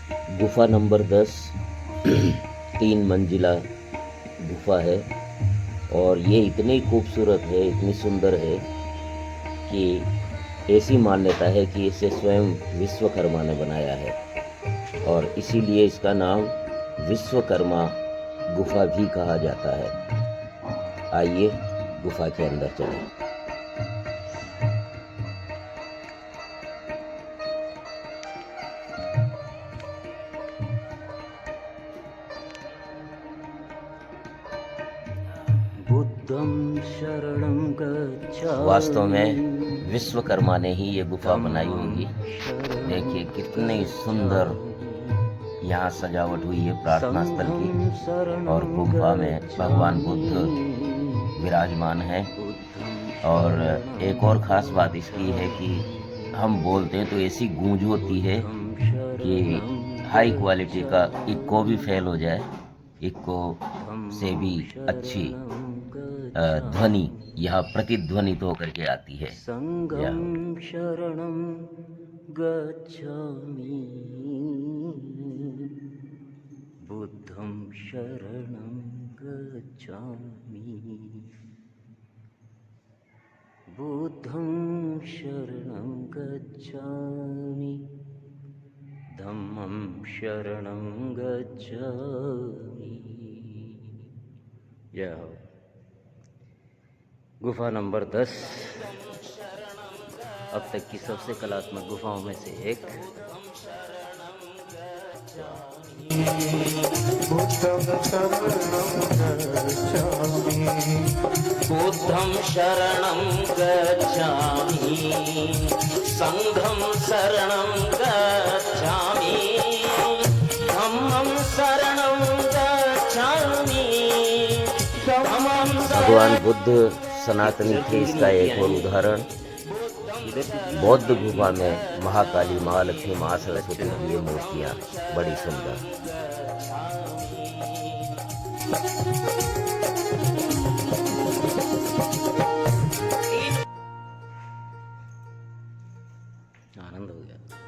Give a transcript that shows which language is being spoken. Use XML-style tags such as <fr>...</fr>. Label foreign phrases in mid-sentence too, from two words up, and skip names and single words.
<hi>गुफा नंबर 10 3 मंजिला गुफा है और ये इतनी खूबसूरत है, इतनी सुंदर है कि ऐसी मान्यता है कि इसे स्वयं विश्वकर्मा ने बनाया है और इसीलिए इसका नाम विश्वकर्मा गुफा भी कहा जाता है। आइए गुफा के अंदर चलें।</hi> <pi>बुद्धं शरणं गच्छामि।</pi> <hi>वास्तव में विश्वकर्मा ने ही ये गुफा बनाई होगी। देखिए कितनी सुंदर यहाँ सजावट हुई है प्रार्थना स्थल की और गुफा में भगवान बुद्ध विराजमान है। और एक और ख़ास बात इसकी है कि हम बोलते हैं तो ऐसी गूंज होती है कि</hi> <en>high quality</en> <hi>का इको भी फेल हो जाए, इको से भी अच्छी ध्वनि यहाँ प्रतिध्वनित होकर के आती है।</hi> <pi>संगम शरणं गच्छामि, बुद्धं शरणं गच्छामि, बुद्धं शरणं गच्छामि, धम्मं शरणं गच्छामि।</pi> <hi>जय हो। गुफा नंबर 10 अब तक की सबसे कलात्मक गुफाओं में से एक।</hi> <pi>बुद्धं शरणं गच्छामि, संघं शरणं गच्छामि, धम्मं शरणं गच्छामि,</pi> <hi>भगवान बुद्ध सनातनी थे, इसका एक और उदाहरण। बौद्ध गुफा में महाकाली, महालक्ष्मी, महासरस्वती की ये मूर्तियाँ बड़ी सुंदर। आनंद हो गया।</hi>